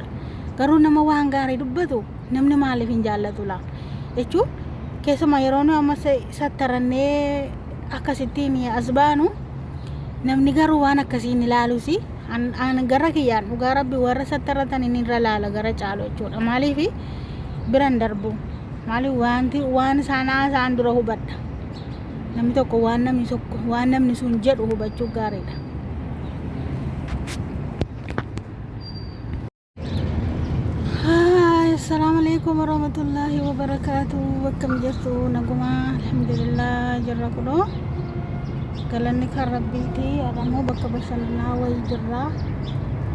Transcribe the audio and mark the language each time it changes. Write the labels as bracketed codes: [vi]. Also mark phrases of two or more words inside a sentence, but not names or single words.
[om] Garuu nama waan gaarii dubbatu namni maaliif hin jaallatu laa jechuun keessumaa yeroo nu amma sattarannee akkasittiin as baanu namni garuu waan akkasiin ilaaluusi an gara kiyyaan dhugaa rabbi warra sattaratan inni irra laala gara caalu jechuudha. Maaliif biran darbu maaliif waan isaan dura hubadha. Namni tokko waan namni sun jedhu hubachuu gaariidha. [ar] السلام عليكم ورحمة الله وبركاته. [om] Bakka jirtu naguma alhamdulillah jirra kuno galanni kan rabbiiti. Adammoo bakka bashannanaa wayii jirra.